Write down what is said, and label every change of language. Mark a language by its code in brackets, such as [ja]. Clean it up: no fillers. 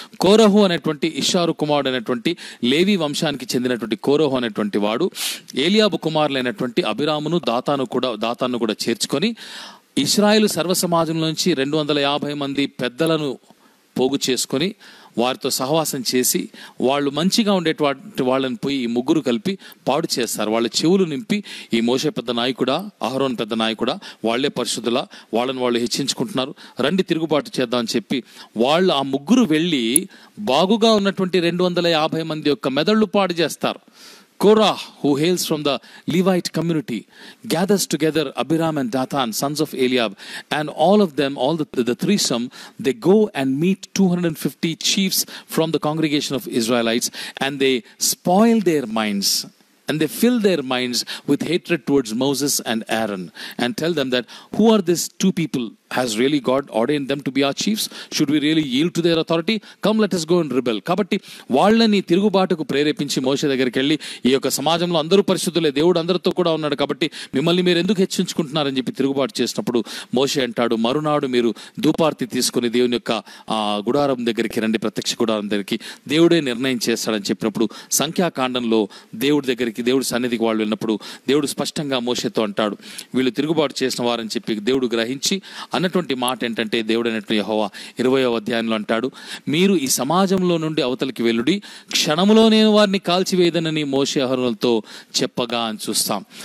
[te] కోరహు అనేటువంటి ఇషారు కుమారుడు అనేటువంటి లేవి వంశానికి చెందినటువంటి కోరహు అనేటువంటి వాడు ఏలియాబు కుమారులైనటువంటి అబిరామును దాతాను కూడా చేర్చుకొని ఇశ్రాయేలు సర్వ సమాజంలోంచి 250 మంది పెద్దలను పోగు చేసుకొని వారితో సహవాసం చేసి వాళ్ళు మంచిగా ఉండేటువంటి వాళ్ళని పోయి ఈ ముగ్గురు కలిపి పాడు చేస్తారు. వాళ్ళ చెవులు నింపి ఈ మోషే పెద్ద నాయకుడా, అహరోన్ పెద్ద నాయకుడా, వాళ్లే పరిశుద్ధులా, వాళ్ళని వాళ్ళు హెచ్చించుకుంటున్నారు, రండి తిరుగుబాటు చేద్దామని చెప్పి వాళ్ళు ఆ ముగ్గురు వెళ్ళి బాగుగా ఉన్నటువంటి 250 మంది యొక్క మెదళ్ళు పాడు చేస్తారు. [en] Korah, who hails from the Levite community, gathers together Abiram and Dathan, sons of Eliab, and all of them, all the threesome, they go and meet 250 chiefs from the congregation of Israelites, and they spoil their minds. And they fill their minds with hatred towards Moses and Aaron and tell them that, who are these two people? Has really God ordained them to be our chiefs? Should we really yield to their authority? Come, let us go and rebel. [te] కాబట్టి వాళ్ళని తిరుగుబాటుకు ప్రేరేపించి మోషే దగ్గరికి వెళ్ళి, ఈ యొక్క సమాజంలో అందరూ పరిశుద్ధులే, దేవుడు అందరితో కూడా ఉన్నాడు, కాబట్టి మిమ్మల్ని మీరు ఎందుకు హెచ్చించుకుంటున్నారని చెప్పి తిరుగుబాటు చేసినప్పుడు మోషే అంటాడు, మరునాడు మీరు ధూపార్తి తీసుకుని దేవుని యొక్క గుడారం దగ్గరికి రండి, ప్రత్యక్ష గుడారం దగ్గరికి, దేవుడే నిర్ణయం చేస్తాడని చెప్పినప్పుడు సంఖ్యాకాండంలో దేవుడి సన్నిధికి వాళ్ళు వెళ్ళినప్పుడు దేవుడు స్పష్టంగా మోషేతో అంటాడు, వీళ్ళు తిరుగుబాటు చేసిన వారని చెప్పి దేవుడు గ్రహించి అన్నటువంటి మాట ఏంటంటే, దేవుడు అన్నట్టు యెహోవా 20వ అధ్యాయంలో అంటాడు, మీరు ఈ సమాజంలో నుండి అవతలికి వెళ్ళుడి, క్షణములో నేను వారిని కాల్చివేయదనని మోషే అహరోనులతో చెప్పగా అని చూస్తాం.